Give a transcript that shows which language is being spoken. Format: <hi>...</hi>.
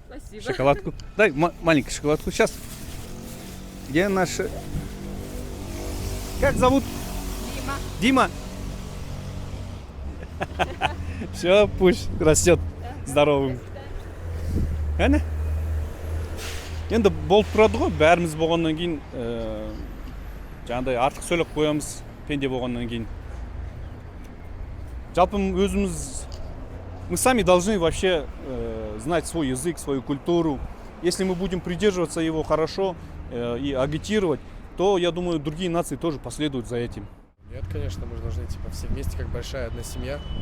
<ru>Спасибо. шоколадку. Дай маленькую шоколадку. Сейчас. Где наши... Как зовут? Дима. Все, пусть растет здоровым.</ru> <kk>Әне? Енді болып тұрады ғой, бәріміз болғаннан кейін, жаңағыдай артық сөйлеп қоямыз, пенде болғаннан кейін. Жалпы өзіміз,</kk> <ru>мы сами должны вообще знать свой язык, свою культуру. Если мы будем придерживаться его хорошо и агитировать, то, я думаю, другие нации тоже последуют за этим. Нет, конечно, мы же должны типа все вместе, как большая одна семья.</ru>